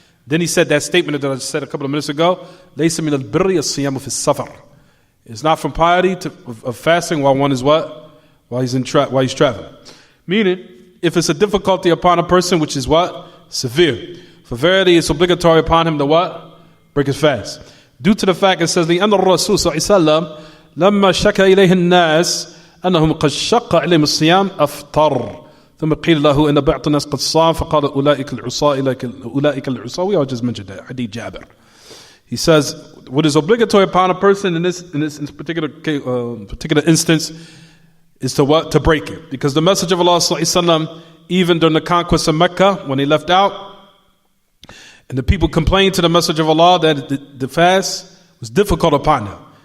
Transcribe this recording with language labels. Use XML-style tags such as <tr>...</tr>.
<en>Then he said that statement that I said a couple of minutes ago,</en> <ar>لَيْسَ مِنَ الْبِرِّ الصِّيَامُ فِي السَّفَرِ.</ar> <en>It's not from piety of fasting while one is what? While he's traveling. Meaning, if it's a difficulty upon a person which is what? Severe. For verily it's obligatory upon him to what? Break his fast. Due to the fact it says,</en> <ar>لأن الرسول صلى الله عليه وسلم لما شكى إليه الناس أنهم قد شق عليهم الصيام أفطر. ثم قيل له إن بعض الناس قد صام فقال أولئك العصاة.</ar> <en>We all just mentioned that. Hadith Jabir. He says, what is obligatory upon a person in this particular instance is to what? To break it. Because the message of Allah sallallahu alaihi wasallam, even during the conquest of Mecca, when he left out, and the people complained to the message of Allah that the fast was difficult upon them.</en>